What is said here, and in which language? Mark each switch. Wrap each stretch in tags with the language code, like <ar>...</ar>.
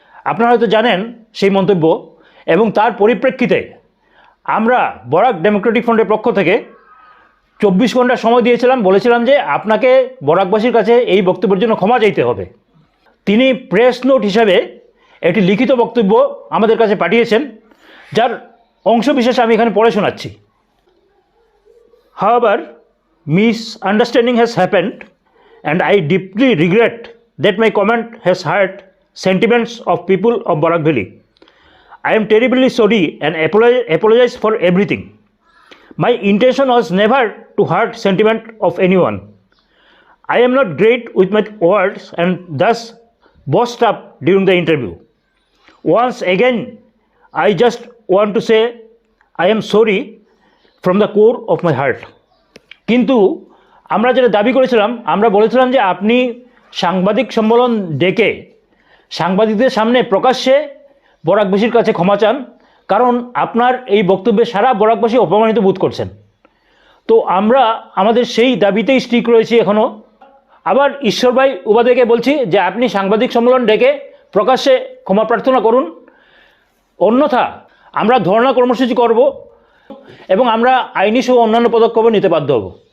<bn>আপনারা হয়তো জানেন সেই মন্তব্য, এবং তার পরিপ্রেক্ষিতে আমরা বরাক ডেমোক্রেটিক ফ্রন্টের পক্ষ থেকে 24 ঘন্টা সময় দিয়েছিলাম, বলেছিলাম যে আপনাকে বরাকবাসীর কাছে এই বক্তব্যের জন্য ক্ষমা চাইতে হবে। তিনি প্রেস নোট হিসাবে একটি লিখিত বক্তব্য আমাদের কাছে পাঠিয়েছেন, যার অংশবিশেষ আমি এখানে পড়ে শোনাচ্ছি।</bn> <en>However, misunderstanding has happened and I deeply regret that my comment has hurt sentiments of people of Barak Valley. I am terribly sorry and apologize for everything. My intention was never to hurt sentiment of anyone. I am not great with my words and thus bossed up during the interview. Once again, I just want to say I am sorry from the core of my heart.</en> <bn>কিন্তু আমরা যেটা দাবি করেছিলাম, আমরা বলেছিলাম যে আপনি সাংবাদিক সম্মেলন ডেকে সাংবাদিকদের সামনে প্রকাশ্যে বরাকবাসীর কাছে ক্ষমা চান, কারণ আপনার এই বক্তব্যে সারা বরাকবাসী অপমানিত বোধ করছেন। তো আমরা আমাদের সেই দাবিতেই স্টিক রয়েছি এখনও। আবার ঈশ্বরভাই উবাদিয়াকে বলছি যে আপনি সাংবাদিক সম্মেলন ডেকে প্রকাশ্যে ক্ষমা প্রার্থনা করুন, অন্যথা আমরা ধর্ণা কর্মসূচি করব এবং আমরা আইনি সহ অন্যান্য পদক্ষেপও নিতে বাধ্য হব।</bn>